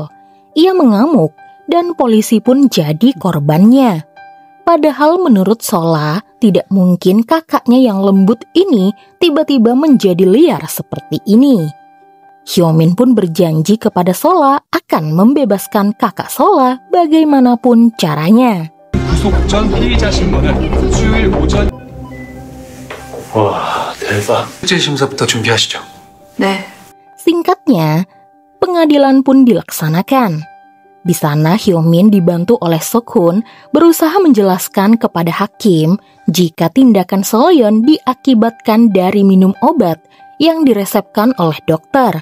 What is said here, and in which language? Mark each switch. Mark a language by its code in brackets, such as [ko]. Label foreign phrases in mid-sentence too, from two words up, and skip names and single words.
[id] Ia mengamuk dan polisi pun jadi korbannya. Padahal menurut Sola, tidak mungkin kakaknya yang lembut ini tiba-tiba menjadi liar seperti ini. Hyomin pun berjanji kepada Sola akan membebaskan kakak Sola bagaimanapun caranya. [ko] 와, 대박. 실제 심사부터 준비하시죠. 네. [id] Singkatnya, pengadilan pun dilaksanakan. Di sana Hyomin dibantu oleh Seok-hun berusaha menjelaskan kepada hakim jika tindakan Solyeon diakibatkan dari minum obat yang diresepkan oleh dokter.